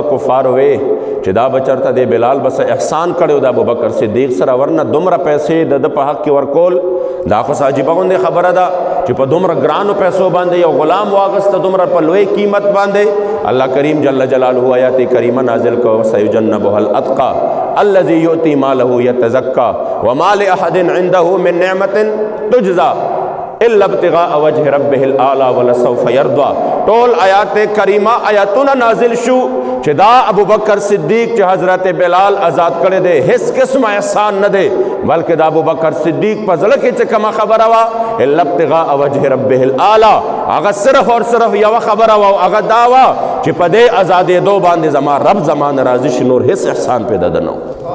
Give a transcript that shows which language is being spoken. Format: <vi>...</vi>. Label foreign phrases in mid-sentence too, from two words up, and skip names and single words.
<ps>کفار وې چې دا بچرته دی بلال بس احسان کړو د ابوبکر صدیق سره، ورنه دومره پیسې د په حق کې ورکول دا خو عجیبه غوندې خبره ده چې په دومره ګرانو پیسو باندې یو غلام واغسته دومره په لوی قیمت باندې. الله کریم جل جلاله آیات کریمه نازل کو</ps> <ar>سیجنبها الاتقى الذي يؤتي ماله يتزكى وما لأحد عنده من نعمة تجزى الا ابتغاء وجه ربه الاعلى ولسوف يرضى.</ar> <ps>ټول آیات کریمه آیاتونه نازل شو چې دا ابوبکر صدیق چې حضرت بلال آزاد کړی دی هیڅ قسم احسان نه دی، بلکې دا ابوبکر صدیق په زړه کې چې کومه خبره وه</ps> <ar>الا ابتغاء وجه ربه الاعلى،</ar> <ps>هغه صرف اور صرف یوه خبره وه او هغه دا وه چې په دې ازادېدو باندې زما رب زما نه راضي شي، نور هیڅ احسان پیدا ده نه و.</ps>